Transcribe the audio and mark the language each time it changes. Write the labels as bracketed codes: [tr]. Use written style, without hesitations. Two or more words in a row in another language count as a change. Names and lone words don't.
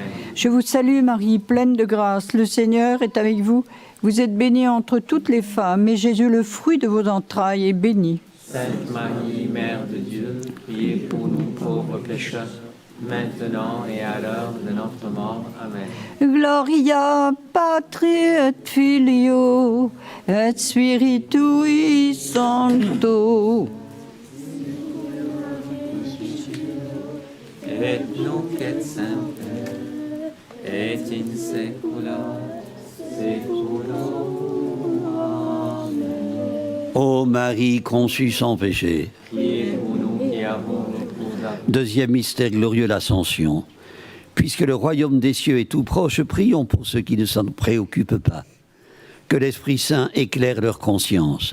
[fr] Je vous salue Marie, pleine de grâce, le Seigneur est avec vous. Vous êtes bénie entre toutes les femmes, et Jésus, le fruit de vos entrailles, est béni. Sainte Marie, Mère de Dieu, priez pour nous pauvres pécheurs, maintenant et à l'heure de notre mort. Amen. [la] Gloria Patri et Filio et Spiritui Sancto. Et nunc et semper, et in saecula saeculorum. Amen. [fr] Ô Marie conçue sans péché. Priez pour nous qui avons le plus à... Deuxième mystère glorieux, l'Ascension. Puisque le royaume des cieux est tout proche, prions pour ceux qui ne s'en préoccupent pas. Que l'Esprit Saint éclaire leur conscience.